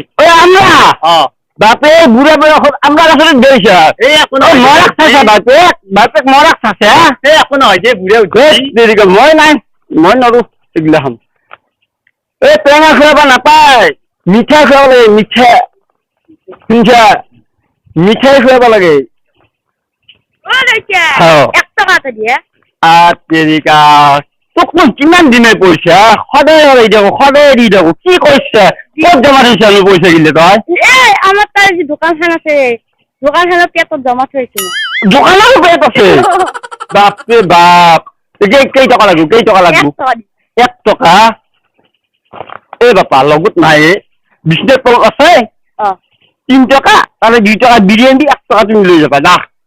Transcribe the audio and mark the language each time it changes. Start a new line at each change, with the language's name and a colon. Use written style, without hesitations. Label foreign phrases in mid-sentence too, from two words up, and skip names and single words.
Assamese: আমরা বাপে বুঢ়া বয়সত আমরা গাছতে ধৰিছা মৰাক চাইছা বাপেক মৰাক চাইছা একো নহয় যে বুঢ়া উঠি মই নাই মই নৰো এইগিলাখন এই টেঙা খুৱাব নাপায় মিঠা খুৱাব লাগে মিঠা শুনছা মিঠাই খুৱাব লাগে তোক মই কিমান দিনে পইচা সদায় দি থাকো কি কৈছা ক'ত জমা থৈছা পইচা গিলে তই আমার তার যে দোকানখান আছে দোকানখানত পেটত জমা থৈছো দোকানৰো পেট আছে বাপৰে বাপ কেই টকা লাগিব 1 টকা এই বাপা লগত নাই বিছনেছ তলত আছে 3 টকা তাহলে 2 টকা বিরিয়ানি 1 টকা তুমি লৈ যাবা না